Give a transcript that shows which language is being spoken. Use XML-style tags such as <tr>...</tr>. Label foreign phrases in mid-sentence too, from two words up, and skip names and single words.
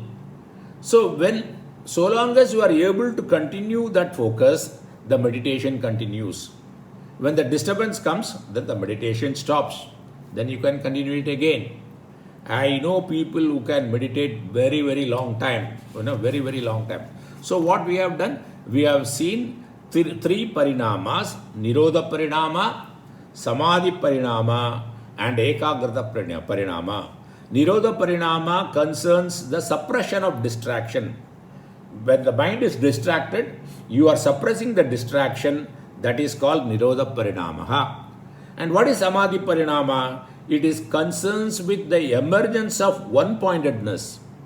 <en>So long as you are able to continue that focus, the meditation continues. When the disturbance comes, then the meditation stops. Then you can continue it again. I know people who can meditate very, very long time. Very, very long time. So what we have done? We have seen three parinamas:</en> <sa>निरोध परिणाम, समाधि परिणाम,</sa> <en>and</en> <sa>एकाग्रता परिणाम. निरोध परिणाम</sa> <en>concerns the suppression of distraction. When the mind is distracted, you are suppressing the distraction. That is called</en> <sa>निरोध परिणामः.</sa> <en>And what is</en> <sa>समाधि परिणाम?</sa> <en>It is concerns with the emergence of one-pointedness.</en>